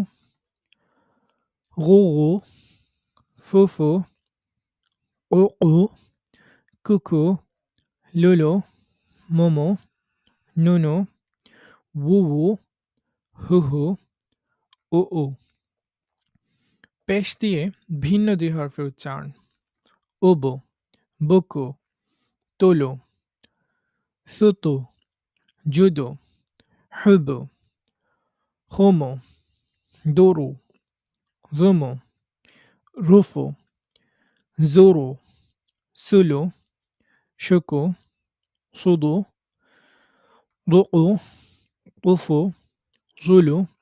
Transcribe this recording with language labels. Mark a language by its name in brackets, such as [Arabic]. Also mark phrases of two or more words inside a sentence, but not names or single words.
[Bangla] গুগু, ফুফু, উকু, কুকু, লুলু, মুমু, নুনু, wuwu, হুহু, উউ। পেশ দিয়ে ভিন্ন ২ হরফের উচ্চারণ। উবু, বুকু, তুলু, সুতু, জুদু, হুবু, খুমু, দুরু, জুমু, রুফু, জুরু, সুলু, শুকু, সুদু, দুকু, তুফু, জুলু,